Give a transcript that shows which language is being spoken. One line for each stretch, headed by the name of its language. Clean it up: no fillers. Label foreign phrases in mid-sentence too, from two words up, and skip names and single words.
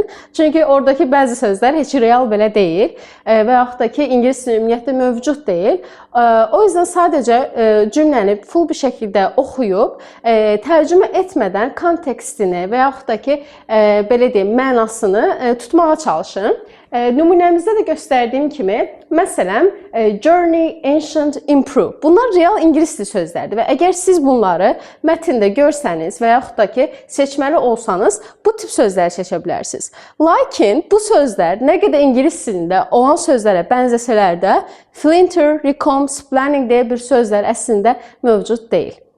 Azerbaijani: Çünki oradakı bəzi sözlər heç real belə deyil və yaxud da ki, ingilis dilində ümumiyyətlə mövcud deyil. O yüzden sadəcə cümləni full bir şəkildə oxuyub, tərcümə etmədən kontekstini və yaxud da ki, belə deyim, mənasını tutmağa çalışın. Nümunəmizdə də göstərdiyim kimi, məsələn,
English: journey, ancient, improve.
Azerbaijani: Bunlar real ingilis dili sözlərdir və əgər siz bunları mətndə görsəniz və yaxud da ki, seçməli olsanız, bu tip sözləri seçə bilərsiniz. Lakin bu sözlər nə qədər ingilis dilində olan sözlərə bənzəsələr də,
English: flinter, recomp, planning
Azerbaijani: deyə bir sözlər əslində mövcud deyil.